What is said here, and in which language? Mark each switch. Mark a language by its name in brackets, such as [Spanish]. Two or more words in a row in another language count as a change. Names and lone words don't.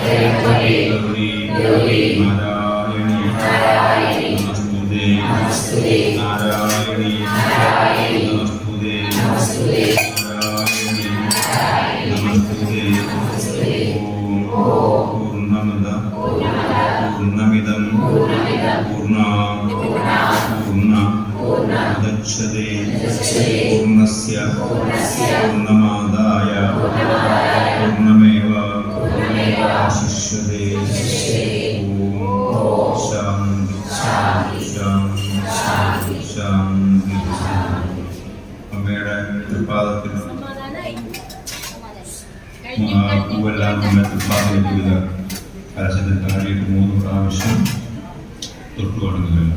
[Sanskrit] ഗൗരി നാരായണി നമസ്തുതേ നാരായണി നമസ്തുതേ നാരായണി നമസ്തുതേ ഓം പൂർണ്ണമദ പൂർണ്ണമിദം പൂർണ്ണമുദച്യതേ പൂർണ്ണസ്യ പൂർണ്ണമാദായ പൂർണ്ണമേവാവശിഷ്യതേ ഓം ശാന്തി ശാന്തി ശാന്തി. [Malayalam] അമ്മയുടെ തൃപ്പാദത്തിൽ പൂവെല്ലാം നമ്മുടെ തൃപ്പാദത്തിൽ വിവിധ കലശത്തിൽ താഴെയിട്ട് 3 പ്രാവശ്യം തൊട്ടുകൊടുക്കുന്നില്ല.